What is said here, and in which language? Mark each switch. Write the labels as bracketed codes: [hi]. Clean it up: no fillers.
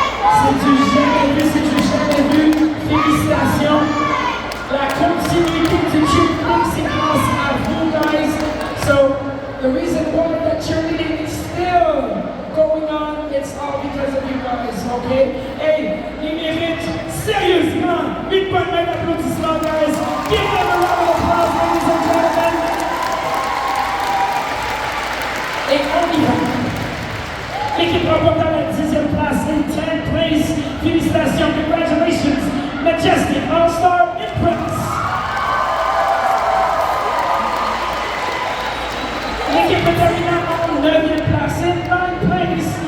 [fr] C'est du jamais vu, félicitations. La continuité du cheerleading, c'est grâce à vous guys. [en] So, the reason why that cheerleading is still going on, it's all because of you guys, okay? [fr] Hey, ils méritent sérieusement une bonne main d'applaudissement, guys. [en] Give them a round of applause, ladies and gentlemen. [fr] Et on y va. L'équipe remportant la 10e place [en] in 10th place. [fr] Félicitations, [en] congratulations, [fr] Majestic All-Star Impress. L'équipe terminant en 9e place [en] in 9th place.